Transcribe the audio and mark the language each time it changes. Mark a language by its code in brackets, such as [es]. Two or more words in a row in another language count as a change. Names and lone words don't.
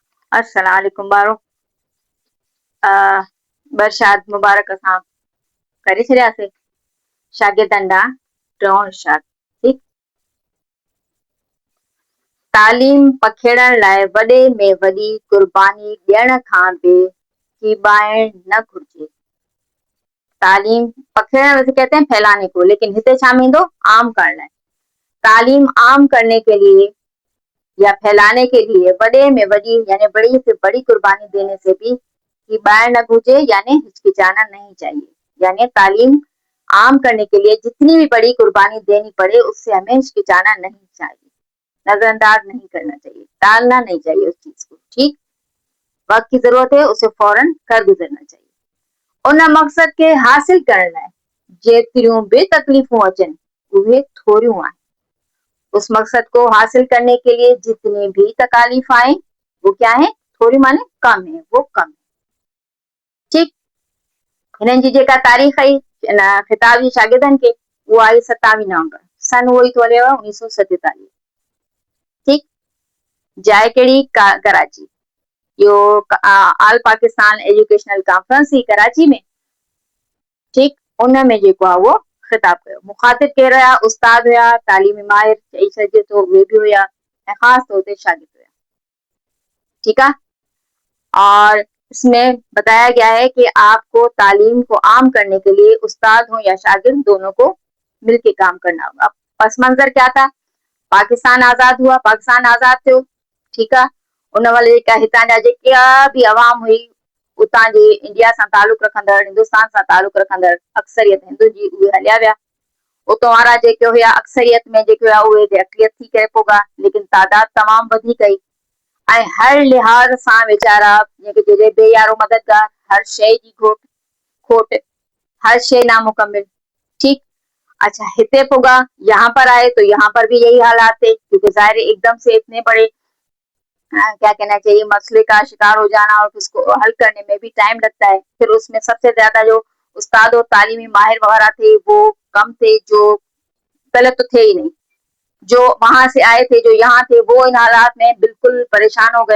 [sd] अस्सलाम वालेकुम बारो बरशात मुबारक असां करे छॾियासीं शागिर्दनि ॾांहुं टियों इरशाद। ठीकु, तालीम पखेड़ण लाइ वॾे में वॾी क़ुर्बानी ॾियण खां बि कीॿाइण न घुर्जे। तालीम पखेड़ण [ur] ویسے کہتے ہیں پھیلانے کو، لیکن [sd] हिते छा में ईंदो? आम करण लाइ। [ur] تعلیم عام کرنے کے لیے یا پھیلانے کے لیے بڑے میں بڑی یعنی بڑی سے بڑی قربانی دینے سے بھی کہ باہر نہ گھسے یعنی ہچکچانا نہیں چاہیے. یعنی تعلیم عام کرنے کے لیے جتنی بھی بڑی قربانی دینی پڑے اس سے ہمیں ہچکچانا نہیں چاہیے، نظرانداز نہیں کرنا چاہیے، ٹالنا نہیں چاہیے اس چیز کو. ٹھیک، وقت کی ضرورت ہے اسے فوراً کر گزرنا چاہیے. [sd] उन मकसद के हासिल करण लाइ जेतिरियूं भी तकलीफूं अचनि उहे थोरियूं आहिनि। [ur] اس مقصد کو حاصل کرنے کے لیے جتنی بھی تکالیف آئے وہ کیا ہے? تھوڑی معنی کم ہے، وہ کم ہے. ٹھیک, [sd] हिननि जी जेका तारीख़ आई खिताब जी शागिर्दनि खे उहा आई 27 नवंबर, सन उहो ई थो हलेव 1947। ठीक, जाइ कहिड़ी? कराची। इहो ऑल पाकिस्तान एजुकेशनल कॉन्फ्रेंस ही कराची में। ठीक, उन में जेको आहे उहो खिताब कयो। मुखातिब केर हुया? उस्ताद हुया, तालीमी माहिर चई सघिजे थो उहे बि हुया ऐं ख़ासि तौर ते शागिर्द हुया। [ur] ٹھیک ہے، اور اس میں بتایا گیا ہے کہ آپ کو تعلیم کو عام کرنے کے لیے استاد ہو یا شاگرد دونوں کو مل کر کام کرنا ہوگا. پس منظر کیا تھا? پاکستان آزاد ہوا, [sd] पाकिस्तान आज़ाद थियो। ठीक है, उन वाले जेका हितां जा जेका भी अवाम हुई उतां जे इंडिया सां तालुक रखंदड़, हिंदुस्तान सां तालुक रखंदड़ अक्सरियत हिंदू जी उहे हलिया विया। उतां वारा जेके हुया अक्सरियत में जेके हुया उहे अक़लियत थी करे पोगा, लेकिन तादाद तमाम वधीक आई ऐं हर लिहाज़ सां वीचारा जेके जॾहिं बेयारो मददगार, हर शइ जी खोट, हर शइ नामुकम्मिल। [ur] ٹھیک، اچھا [sd] हिते पोगा [ur] یہاں پر آئے تو یہاں پر بھی یہی حالات تھے، کیونکہ ظاہر ایکدم سے اتنے بڑے کیا کہنا چاہیے مسئلے کا شکار ہو جانا اور اس کو حل کرنے میں بھی ٹائم لگتا ہے. پھر اس میں سب سے زیادہ جو استاد اور تعلیمی ماہر وغیرہ تھے وہ کم تھے، جو پہلے تو تھے ہی نہیں، جو وہاں سے آئے تھے، جو یہاں تھے، وہ ان حالات میں بالکل پریشان ہو گئے.